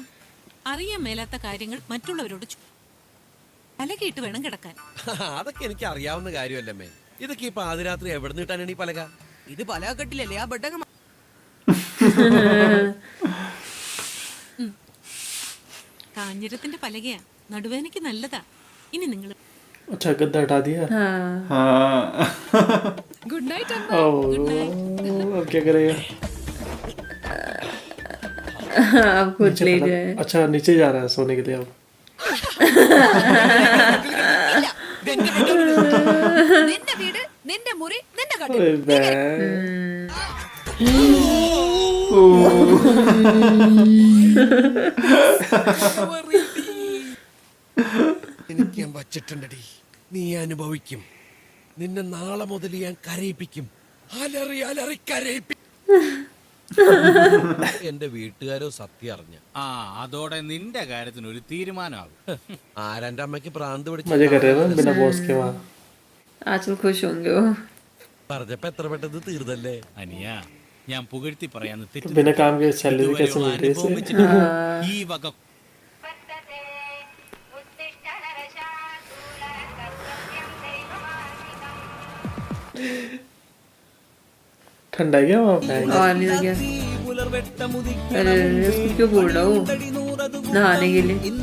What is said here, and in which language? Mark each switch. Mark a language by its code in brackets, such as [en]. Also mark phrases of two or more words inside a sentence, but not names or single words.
[ml] അറിയാൻ മേലാത്ത കാര്യങ്ങൾ മറ്റുള്ളവരോട് പലകയിട്ട് വേണം കിടക്കാൻ. അതൊക്കെ എനിക്ക് അറിയാവുന്ന കാര്യമല്ലമ്മേ. ഇതൊക്കെ ഇപ്പൊ ആദ്യരാത്രി എവിടെ നിന്ന് കിട്ടാനാണ് ഈ പലക? ഇത് പലക കെട്ടിലല്ലേ ആ ബെഡങ്ങ. കാഞ്ഞിരത്തിന്റെ പലകയാ, നടുവേനയ്ക്ക് നല്ലതാ. ഇനി നിങ്ങൾ [hi] अच्छा गद्दा हटा दिया। [en] good night अम्मा। [hi] अब क्या करेगा? अब खुद ले जाए। अच्छा नीचे जा रहा है सोने के लिए अब। [ml] നിന്റെ വീട്, നിന്റെ മുറി, നിന്റെ കട്ടിൽ. എനിക്ക് ഞാൻ വച്ചിട്ടുണ്ടടി. നീ അനുഭവിക്കും. നിന്നെ നാളെ മുതൽ ഞാൻ കരയിപ്പിക്കും. അലറി അലറി കരയിപ്പിക്കും. എന്റെ വീട്ടുകാരോ സത്യം അറിഞ്ഞ അതോടെ നിന്റെ കാര്യത്തിന് ഒരു തീരുമാനമാകും. ആരാന്റെ അമ്മയ്ക്ക് പ്രാന്ത് [hi] आजकल खुश होंगे वो। [ml] പറഞ്ഞപ്പോ एत्र പെട്ടെന്ന് തീർന്നല്ലേ അനിയ. ഞാൻ പുകഴ്ത്തി പറയാന്ന് [hi] बिना काम के सैलरी कैसे मिलती है इसे? [ml] ഈ വക [hi] ठंडा क्या वहाँ पे? और नहीं तो क्या? अरे उसको क्यों बोल रहा हूँ नहाने के लिए?